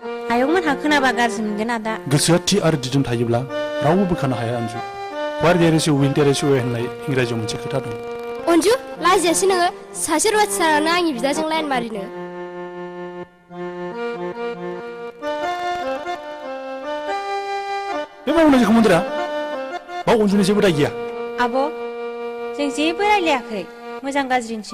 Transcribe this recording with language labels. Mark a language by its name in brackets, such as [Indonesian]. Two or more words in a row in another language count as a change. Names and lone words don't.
[Bodo] आयंमोनहा खोनाबा गाज्रि मोनगोन आदा गोसोआ थि आरो दिदोम थायोब्ला रावबो बोखानो हाया अन्जु [English] where there is win there is way [Bodo] होननाय इंराजियाव मोनसे खोथा दं अन्जु लाजियासै नोङो सासे रुवाथि सारानो आंनि बिदाजों लाइन मारिनो बे मावनाय खोमोनदरा बाव अन्जुनि जेबो दाय गैया आब' जों जेबो रायलायाखै मोजां गाज्रिनिसो